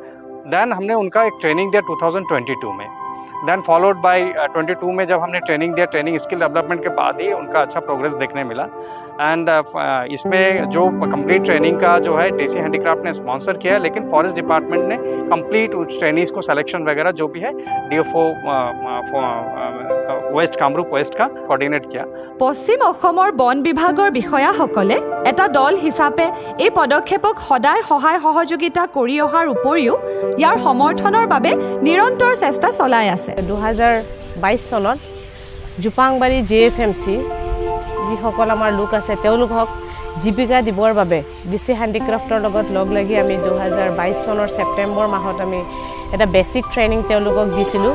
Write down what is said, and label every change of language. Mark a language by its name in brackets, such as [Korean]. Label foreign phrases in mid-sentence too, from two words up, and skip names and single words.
[Hindi] देन हमने उनका एक ट्रेनिंग दिया 2022 में। [English] then followed by [Hindi] 22 में जब हमने ट्रेनिंग दिया, [English] training skill development [Hindi] के बाद ही उनका अच्छा प्रोग्रेस देखने मिला। एंड इसमें जो [English] complete training [Hindi] का जो है डीसी हैंडीक्राफ्ट ने स्पॉन्सर किया है, लेकिन [English] forest department [Hindi] ने कंप्लीट उस ट्रेनिंग्स को सिलेक्शन वगैरह जो भी है DFO वेस्ट कामरूप वेस्ट का कोऑर्डिनेट किया। [Assamese] পশ্চিম অসমৰ বন বিভাগৰ বিষয়াসকলে এটা দল হিচাপে এই পদক্ষেপক সদায় সহায় সহযোগিতা কৰি অহাৰ উপৰিও ইয়াৰ সমৰ্থনৰ বাবে নিৰন্তৰ চেষ্টা চলাই আছে। 2022 চনত জুপাংবাৰী JFMC যিসকল আমাৰ লোক আছে তেওঁলোকক জীবিকা দিবৰ বাবে ডিসি হ্যান্ডিক্ৰাফ্টৰ লগত লগ লাগি আমি 2022 চনৰ ছেপ্টেম্বৰ মাহত আমি এটা [English] basic training [Assamese] তেওঁলোকক দিছিলোঁ।